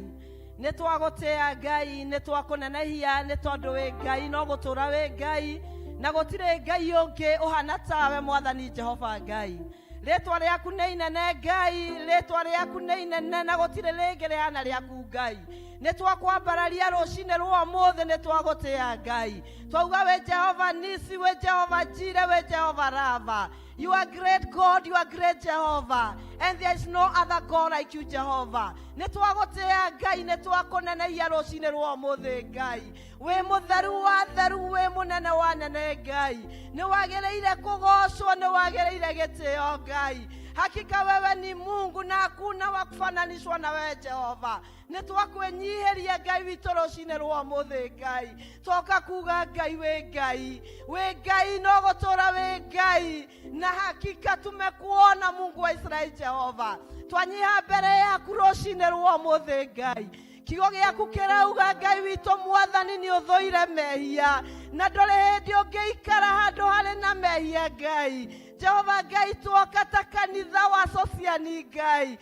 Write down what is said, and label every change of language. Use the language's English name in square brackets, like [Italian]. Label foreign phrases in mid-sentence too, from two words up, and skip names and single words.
[Kikuyu] Nĩ twagũtĩĩa Ngai, nĩ twakunenehia nĩ tondũ wĩ Ngai, no gũtũra wĩ Ngai, na gũtirĩ Ngai ũngĩ ũhana tawe mwathani Jehova Ngai. Rĩtwa rĩaku nĩ inene Ngai, rĩtwa rĩaku nĩ inene na gũtirĩ rĩngĩ rĩhana rĩaku Ngai. Nĩ twakwambararia rũcinĩ rwa ũmũthĩ, nĩ twagũtĩĩa Ngai. Twauga wĩ Jehova Nisi, wĩ Jehova Jire, wĩ Jehova Rava. [English] You are great God, you are great Jehovah, and there is no other God like you, Jehovah. [Kikuyu] Nĩ twagũtĩĩa Ngai, nĩ twakũnenehia rũcinĩ rwa ũmũthĩ Ngai. Wĩ mũtheru wa theru, wĩ mũnene wa nene Ngai. Nĩ wagĩrĩire kũgocwo, nĩ wagĩrĩire gĩtĩo Ngai. [Swahili] Hakika wewe ni Mungu na hakuna wa kufananishwa na wewe Jehova. [Kikuyu] Nĩ twakwenyiheria Ngai witũ rũcinĩ rwa ũmũthĩ Ngai. Twoka kuga Ngai wĩ Ngai. Wĩ Ngai no gũtũra wĩ Ngai. [Swahili] Na hakika tumekuona Mungu wa Israeli Jehova. [Kikuyu] Twanyiha mbere yaku rũcinĩ rwa ũmũthĩ Ngai. Kiugo gĩaku kĩrauga Ngai witũ mwathani nĩ ũthũire mehia, na ndũrĩ hĩndĩ ũngĩikara handũ harĩ na mehia Ngai. Jehova Ngai, twoka ta kanitha wa sociani Ngai.